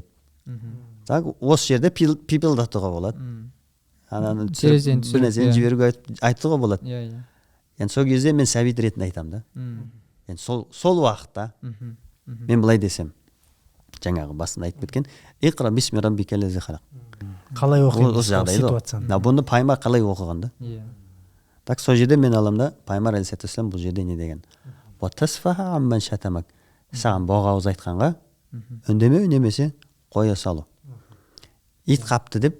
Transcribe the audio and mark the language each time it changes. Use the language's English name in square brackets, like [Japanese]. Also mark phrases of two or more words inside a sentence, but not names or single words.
[Kazakh] Осы жерде пипылдатуға болады. бір нәрсені жіберуге айтуға болады. Енді сол кезде мен сәбит ретінде айтамын да. Енді сол уақытта мен былай десем: жаңағы басында айтып кеткен [Arabic] اقرأ باسم ربك الذي خلق. [Kazakh] қалай оқимыз Осы жағдайда ситуацияны? бұны пайғамбар қалай оқыған да? иә Так сол жерде мен аламын да пайғамбар алейхиссалам бұл жерде не деген? [Arabic] وتصفح عمن شتمك. [Kazakh] Саған боғауыз айтқанға үндемеу немесе қоя салу. Ит қапты деп